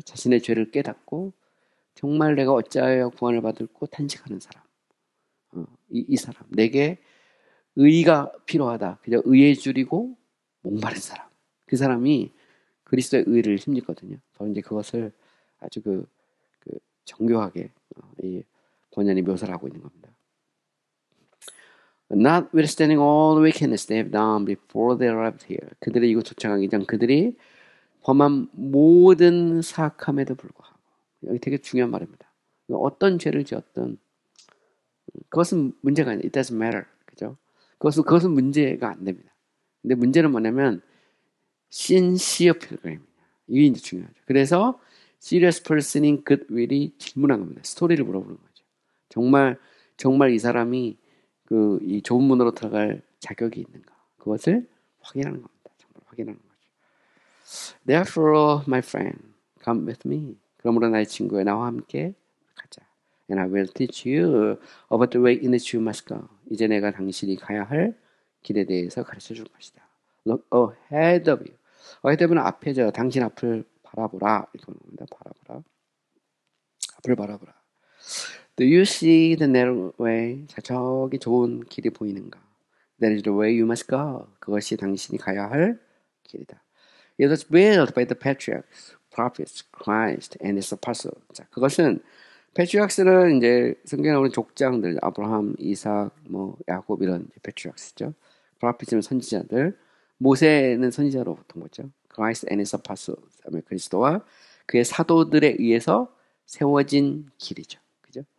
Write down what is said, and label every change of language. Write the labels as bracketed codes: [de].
[ko] 자신의 죄를 깨닫고 정말 내가 어찌하여 구원을 받을고 탄식하는 사람, 이 사람, 내게 의가 필요하다. 그죠? 의에 줄이고 목마른 사람, 그 사람이 그리스도의 의를 힘입거든요. 바로 이제 그것을 아주 정교하게 이 본연이 묘사를 하고 있는 겁니다. [en] Notwithstanding all the wickedness they have done before they arrived here. [ko] 그들이 이곳 도착하기 전 그들이 범한 모든 사악함에도 불구하고 여기 되게 중요한 말입니다. 어떤 죄를 지었든 그것은 문제가 아니에요. [en] It doesn't matter. [ko] 그죠? 그것은 문제가 안 됩니다. 근데 문제는 뭐냐면 [en] sincere pilgrim. [ko] 이게 이제 중요하죠. 그래서 [en] serious person [ko] 인 goodwill이 질문한 겁니다. 스토리를 물어보는 거죠. 정말 이 사람이 이 좁은 문으로 들어갈 자격이 있는가? 그것을 확인하는 겁니다. 정말 확인하는 거죠. [en] Therefore, my friend, come with me. [ko] 그러므로 나의 친구야, 나와 함께 가자. [en] And I will teach you about the way in which you must go. [ko] 이제 내가 당신이 가야 할 길에 대해서 가르쳐 줄 것이다. [en] Look ahead of you. ahead of you는 [ko] 앞에죠. 당신 앞을 바라보라. 이렇게 말합니다. 바라보라. 앞을 바라보라. [en] Do you see the narrow way? [ko] 자, 저기 좋은 길이 보이는가? [en] That is the way you must go. [ko] 그것이 당신이 가야 할 길이다. [en] It was built by the patriarchs, prophets, Christ, and his apostles. [ko] 자, 그것은 patriarchs는 이제 성경에 나오는 족장들, 아브라함, 이삭, 야곱 이런 patriarchs죠. prophets는 선지자들, 모세는 선지자로 보통 거죠. [en] Christ and his apostles, [ko] 그리스도와 그의 사도들에 의해서 세워진 길이죠. 그죠?